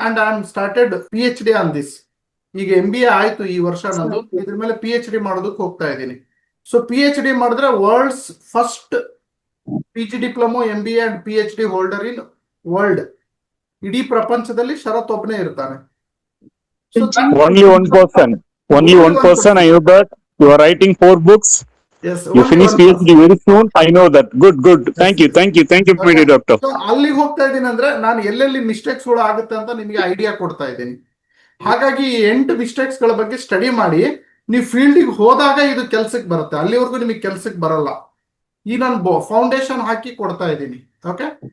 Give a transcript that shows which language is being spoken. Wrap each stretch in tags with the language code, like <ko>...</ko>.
<en>And I am started PhD on this.</en> <kn>ಈಗ MBA ಆಯ್ತು ಈ ವರ್ಷ ನಂದು, ಇದ್ರ ಮೇಲೆ PhD ಮಾಡೋದಕ್ಕೆ ಹೋಗ್ತಾ ಇದ್ದೀನಿ.</kn> <en>So PhD ಮಾಡಿದ್ರೆ world's first PG diploma, MBA and PhD holder in world.</en> <kn>ಇಡೀ ಪ್ರಪಂಚದಲ್ಲಿ ಶರತ್ ಒಬ್ಬನೇ ಇರ್ತಾನೆ.</kn> <en>Only one person. I know that you are writing 4 books. Yes, you finish PhD very soon. I know that. Good. Thank you, okay. Doctor.</en> <kn>So ಅಲ್ಲಿಗೆ ಹೋಗ್ತಾ ಇದ್ದೀನಿ ಅಂದ್ರೆ ನಾನು ಎಲ್ಲೆಲ್ಲಿ ಮಿಸ್ಟೇಕ್ಸ್ ಗಳು ಆಗುತ್ತೆ ಅಂತ ನಿಮಗೆ ಐಡಿಯಾ ಕೊಡ್ತಾ ಇದ್ದೀನಿ. ಹಾಗಾಗಿ 8 ಮಿಸ್ಟೇಕ್ಸ್ ಗಳ ಬಗ್ಗೆ ಸ್ಟಡಿ ಮಾಡಿ ನೀವು ಫೀಲ್ಡಿಗೆ ಹೋದಾಗ ಇದು ಕೆಲ್ಸಕ್ಕೆ ಬರುತ್ತೆ. ಅಲ್ಲಿವರೆಗೂ ನಿಮಗೆ ಕೆಲ್ಸಕ್ಕೆ ಬರಲ್ಲ. ಈ ನಾನು ಫೌಂಡೇಶನ್ ಹಾಕಿ ಕೊಡ್ತಾ ಇದ್ದೀನಿ. ಓಕೆ.</kn>